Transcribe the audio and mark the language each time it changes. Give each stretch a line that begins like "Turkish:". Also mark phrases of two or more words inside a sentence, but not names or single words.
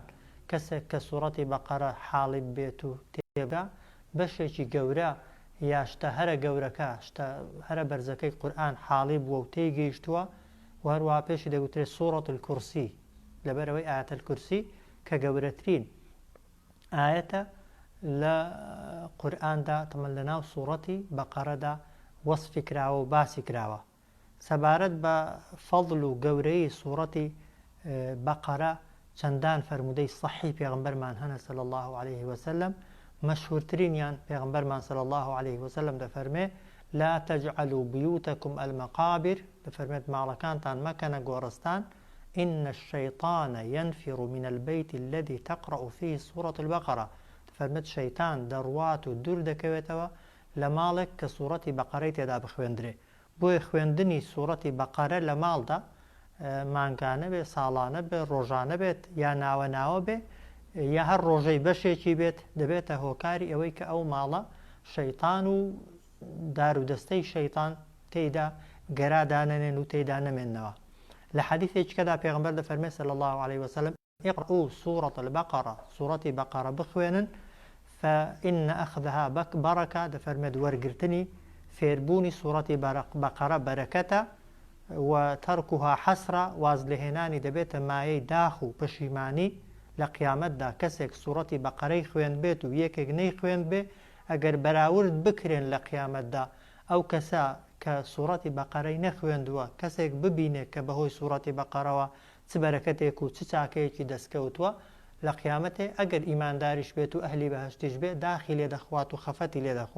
Central Kurdish: کەسێک کە سوورەتی بەقەرە حاڵی بێت و تێبگا بەشێکی گەورە یا شتە هەرە گەورەکە شتە هەرە بەرزەکەی قورئان حاڵی بووە و تێیگەیشتووە و هەروەها پێشی دەوترێت سوورەت الکورسی لەبەرەوەی ئاەت الکورسی کە گەورەترین ئاەتە لە قورئاندا تەمەن لە ناو سوورەتی بەقەرەدا وەسفی کراوە و باسی کراوە. سەبارەت بە فەضل و گەورەی سوورەتی بەقەرە چەندان فەرمودەی سەحی پێغەمبەرمان هەنە
Arabic: صلی الله عليه وسلم.
Central Kurdish: مەشهورترینیان پێغەمبەرمان
Arabic: صلی الله عليه وسلم
Central Kurdish: دەفەرمێ
Arabic: لا تجعلوا بيوتكم المقابر،
Central Kurdish: دەفەرمێت ماڵەکانتان مەکەنە گۆڕستان،
Arabic: إن الشيطان ينفر من البيت الذي تقرأ فيه سورة البقرة،
Central Kurdish: دەفەرمێت شەیتان دەڕوات و دوور دەکەوێتەوە لە ماڵێک کە سوورەتی بەقەرەی تێدا بخوێندرێ. بۆیە خوێندنی سوورەتی بەقەرە لە ماڵدا مانگانە بێت، ساڵانە بێت، ڕۆژانە بێت یا ناوە بێ یا هەر ڕۆژەی بەشێکی بێت دەبێتە هۆکاری ئەوەی کە ئەو ماڵە شەیتان و دار و دەستەی شەیتان تێیدا گەرادانەنێن و تێیدا نەمێننەوە. لە حەدیثێکدا پێغەمبەر دەفەرمێت
Arabic: صلی الله عليه وسلم اقرأوا سورة البقرة،
Central Kurdish: سوورەتی بەقەرە بخوێنن
Arabic: فإن أخذها بركة،
Central Kurdish: دەفەرمێت وەرگرتنی فێربوونی سوورەتی بەقەرە بەرەکەتە و
Arabic: تەرکوها حەسرە،
Central Kurdish: واز لێهێنانی دەبێتە مایەی داخ و پەشیمانی لە قیامەتدا. کەسێک سوورەتی بەقەرەی خوێن بێت و یەکێک نەی خوێن بێ ئەگەر بەراورد بکرێن لە قیامەتدا ئەو کەسە کە سوورەتی بەقەرەی نەخوێندووە کەسێک ببینێت کە بەهۆی سوورەتی بەقەرەوە چ بەرەکەتێک و چ چاکەیەکی دەستکەوتووە لە قیامەتێ ئەگەر ئیمانداریش بێت و ئەهلی بەهەشتیش بێت داخی لێ دەخوات و خەفەتی لێ دەخوا.